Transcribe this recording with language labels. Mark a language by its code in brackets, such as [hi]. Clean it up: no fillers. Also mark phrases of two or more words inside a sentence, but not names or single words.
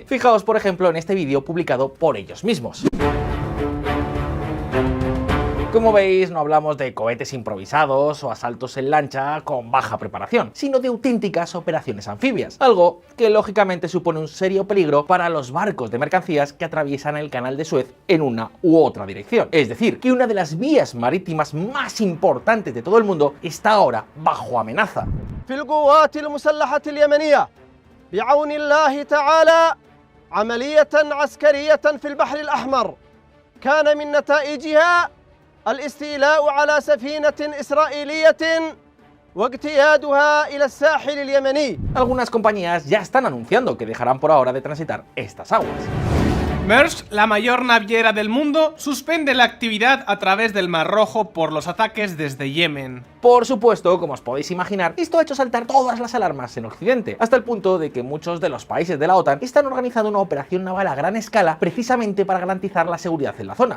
[es] Fijaos por ejemplo en este vídeo publicado por ellos mismos. Como veis, no hablamos de cohetes improvisados o asaltos en lancha con baja preparación, sino de auténticas operaciones anfibias, algo que lógicamente supone un serio peligro para los barcos de mercancías que atraviesan el canal de Suez en una u otra dirección. Es decir, que una de las vías marítimas más importantes de todo el mundo está ahora bajo amenaza. [ar] بعون الله تعالى عملية عسكرية في البحر الأحمر كان من نتائجها الاستيلاء على سفينة إسرائيلية واجتيازها إلى الساحل اليمني. [es] Algunas compañías ya están anunciando que dejarán por ahora de transitar estas aguas. Maersk, la mayor naviera del mundo, suspende la actividad a través del Mar Rojo por los ataques desde Yemen. Por supuesto, como os podéis imaginar, esto ha hecho saltar todas las alarmas en Occidente, hasta el punto de que muchos de los países de la OTAN están organizando una operación naval a gran escala precisamente para garantizar la seguridad en la zona.